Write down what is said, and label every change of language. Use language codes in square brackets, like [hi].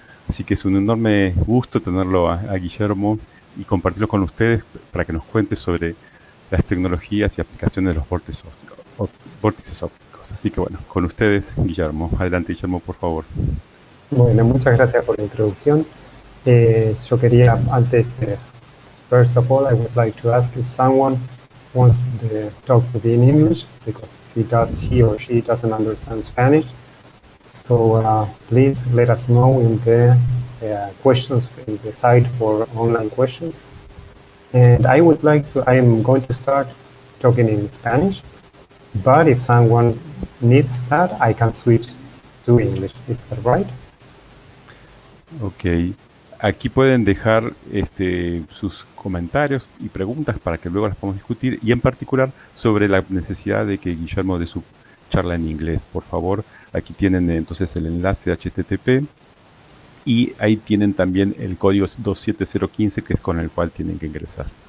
[es] Así que es un enorme gusto tenerlo a Guillermo y compartirlo con ustedes para que nos cuente sobre las tecnologías y aplicaciones de los vórtices ópticos. Así que bueno, con ustedes, Guillermo. Adelante, Guillermo, por favor. Bueno, muchas gracias por la introducción. Yo quería antes, [en] first of all, I would like to ask if someone wants to talk to me in English, because he or she doesn't understand Spanish. So please let us know in the questions in the site for online questions. And I am going to start talking in Spanish, but if someone needs that, I can switch to English. Is that right? Ok. [es] Aquí pueden dejar sus comentarios y preguntas para que luego las podamos discutir y en particular sobre la necesidad de que Guillermo dé su charla en inglés. Por favor, aquí tienen entonces el enlace HTTP y ahí tienen también el código 27015 que es con el cual tienen que ingresar.